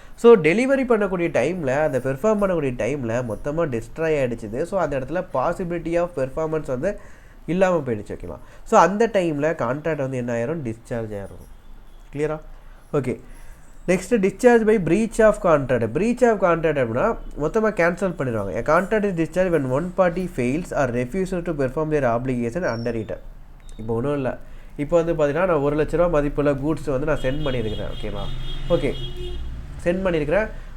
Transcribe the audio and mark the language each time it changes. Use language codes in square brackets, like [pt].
[ta] So delivery பண்ணக்கூடிய டைமில் அந்த பெர்ஃபார்ம் பண்ணக்கூடிய டைமில் மொத்தமாக டிஸ்ட்ராய் ஆகிடுச்சுது. ஸோ அந்த இடத்துல பாசிபிலிட்டி ஆஃப் பெர்ஃபார்மன்ஸ் வந்து இல்லாமல் போயிடுச்சு. ஓகேவா? ஸோ அந்த டைமில் கான்ட்ராக்ட் வந்து என்ன ஆயிரும், டிஸ்சார்ஜ் ஆயிரும். கிளியரா? Okay. Next discharge by breach of contract. Breach of contract அப்படின்னா மொத்தமாக கேன்சல் பண்ணிடுவாங்க. [en] A contract is discharged when one party fails or refuses to perform their obligation under it. [ta] இப்போ ஒன்றும் இல்லை, இப்போ வந்து பார்த்தீங்கன்னா நான் 1 லட்ச ரூபா மதிப்புள்ள கூட்ஸ் வந்து நான் சென்ட் பண்ணியிருக்கிறேன். ஓகேவா? ஓகே, சென்ட் பண்ணியிருக்கிறேன்.